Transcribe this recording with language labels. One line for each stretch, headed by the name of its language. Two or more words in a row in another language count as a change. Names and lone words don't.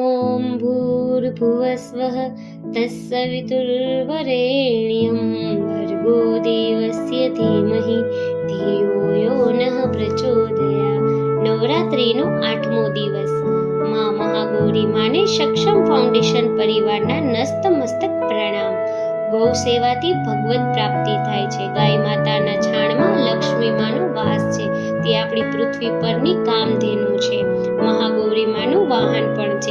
Sanskrit: ॐ भूर्भुवस्वः तत्सवितुर्वरेण्यं भर्गो देवस्य धीमहि धियो यो नः प्रचोदयात्।
Gujarati: નવરાત્રિનો 8મો દિવસ। માં મહાગૌરી માને સક્ષમ ફાઉન્ડેશન પરિવારના નતમસ્તક પ્રણામ। ગૌ સેવાથી ભગવત પ્રાપ્તિ થાય છે। ગાય માતાના છાણમાં લક્ષ્મી માનો વાસ છે। તે આપણી પૃથ્વી પરની કામધેનુ છે। મહાગૌરી માનું વાહન પણ છે।